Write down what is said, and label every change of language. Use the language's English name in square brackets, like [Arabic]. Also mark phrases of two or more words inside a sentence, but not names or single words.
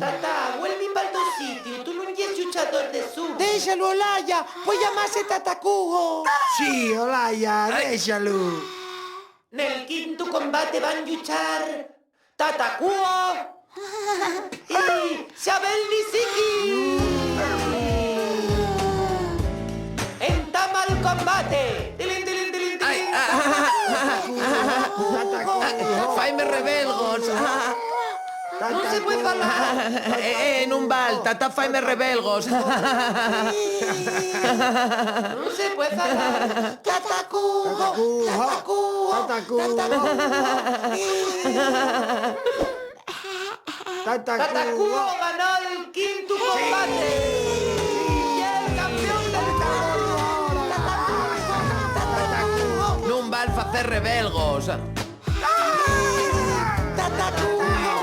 [Spanish] Tata, vuelve para el sitio. Tú no eres luchador de sumo. Déjalo, Olaya. Voy a llamarse Tatakugo. [Galician] Sí, Olaya, déxalo. [Spanish] En el quinto combate van a luchar Tatakugo y Xabel Nishiki. Entama el combate. Tilín, tilín, tilín, tilín. [Galician] Faime rebelgos. [Spanish] No se puede falar. [Galician] Non val, Tata faime rebelgos. [Spanish] No se puede falar. Tatakugo. Tatakugo. Tatakugo ganó el quinto combate. Y el campeón del mundo. Tatakugo. [Galician] Non val facer rebelgos. [Spanish] Tatakugo.